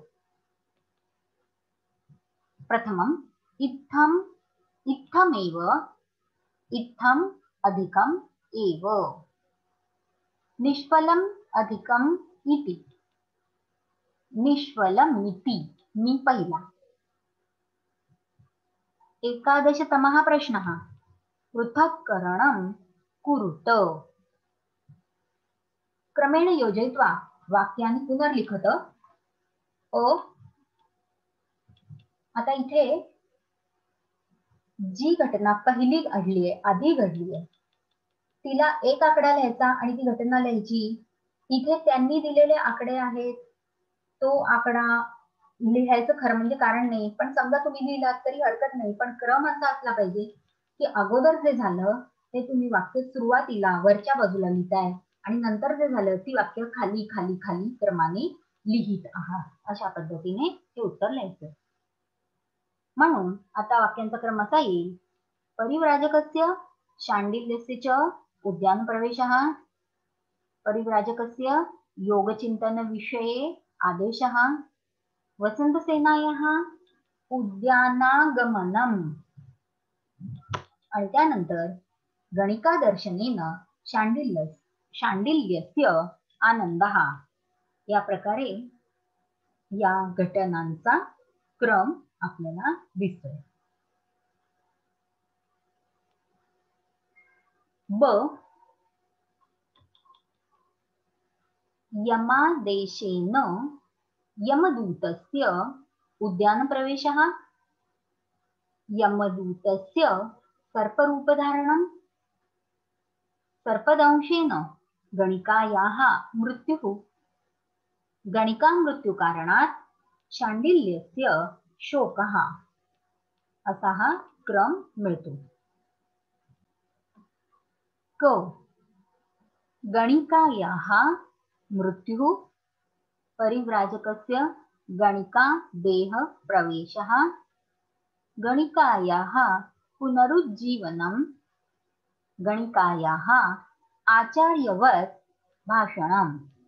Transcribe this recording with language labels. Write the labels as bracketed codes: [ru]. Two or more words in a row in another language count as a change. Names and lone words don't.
[sa] प्रथमम् इत्थम् इत्थमेव, इत्थम् अधिकम् एव, निष्फलम् अधिकम् इति, निष्फलमिति, [mr] मी पहिला। [sa] एकादशतमः प्रश्नः पृथक्करणं कुरुत। क्रमेण योजयित्वा वाक्यानि पुनर्लिखत। [mr] आता इथे जी घटना पहिली घडली आहे, आधी घडली आहे, तिला एक आकडा लिहायचा आणि ती घटना लिहायची। इथे त्यांनी दिलेले आकडे आहेत, तो आकडा लिहायचं खरं म्हणजे कारण नाही, पण समजा तुम्ही लिहिलात तरी हरकत नाही, पण क्रम असा असला पाहिजे की अगोदर जे झालं ते तुम्ही वाक्य सुरुवातीला वरच्या बाजूला लिहिताय आणि नंतर जे झालं ती वाक्य खाली खाली खाली क्रमाने लिहित आहात। अशा पद्धतीने हे उत्तर लिहायचं। म्हणून आता वाक्यांचा क्रम असा येईल। [sa] परिव्राजकस्य शाण्डिल्यस्य च उद्यान प्रवेशः, परिव्राजकस्य योगचिंतन विषये आदेशः, वसंतसेनायाः उद्यानागमनम्, [mr] आणि त्यानंतर [sa] गणिकादर्शनेन शाण्डिल्यस्य आनंदः। [mr] या प्रकारे या घटनांचा क्रम आपल्याला दिसतोय। [sa] ब यमादेशेन यमदूतस्य उद्यान प्रवेशः, यमदूतस्य सर्परूपधारणं, सर्पदंशेन गणिकायाः मृत्युः, गणिका मृत्युकारणात् शाण्डिल्यस्य शोकः, [mr] असा हा क्रम मिळतो। [sa] क गणिकायाः मृत्युः, परिव्राजकस्य गणिका देह प्रवेशः, गणिकायाः पुनरुज्जीवनं, गणिकायाः आचार्यवत् भाषणम्।